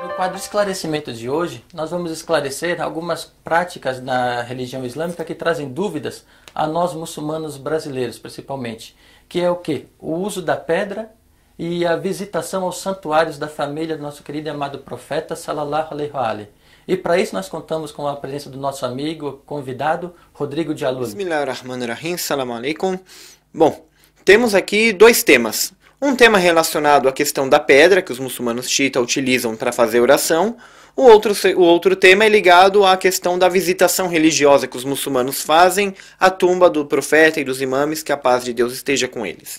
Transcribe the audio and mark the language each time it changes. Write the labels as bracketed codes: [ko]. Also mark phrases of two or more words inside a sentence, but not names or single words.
[pt] quadro Esclarecimento de hoje, nós vamos esclarecer algumas práticas na religião islâmica que trazem dúvidas a nós muçulmanos brasileiros, principalmente. Que é o quê? O uso da pedra e a visitação aos santuários da família do nosso querido e amado profeta, [ar] صلى الله عليه وآله. [pt] E para isso nós contamos com a presença do nosso amigo, convidado, Rodrigo Jalul. [ar] بسم الله الرحمن الرحيم، سلام عليكم. [pt] Bom, temos aqui dois temas. Um tema relacionado à questão da pedra, que os muçulmanos xiitas utilizam para fazer oração. O outro tema é ligado à questão da visitação religiosa que os muçulmanos fazem à tumba do profeta e dos imames, que a paz de Deus esteja com eles.